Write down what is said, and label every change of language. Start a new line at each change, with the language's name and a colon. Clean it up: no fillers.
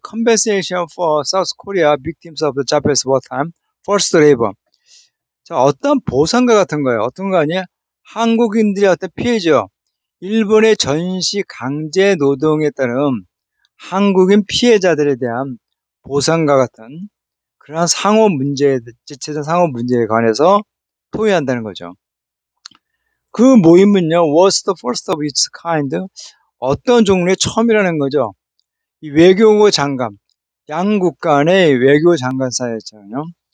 English: Compensation for South Korea victims of the Japanese wartime forced labor.
Korean: 자, 어떤 보상과 같은 거예요. 어떤 거 아니야? 한국인들의 어떤 피해죠. 일본의 전시 강제 노동에 따른 한국인 피해자들에 대한 보상과 같은 그러한 지체된 상호 문제에 관해서 토의한다는 거죠. 그 모임은요,
English: was the first of its kind.
Korean: 어떤 종류의 처음이라는 거죠. 이 외교부 장관, 양국 간의 외교 장관 사이였잖아요.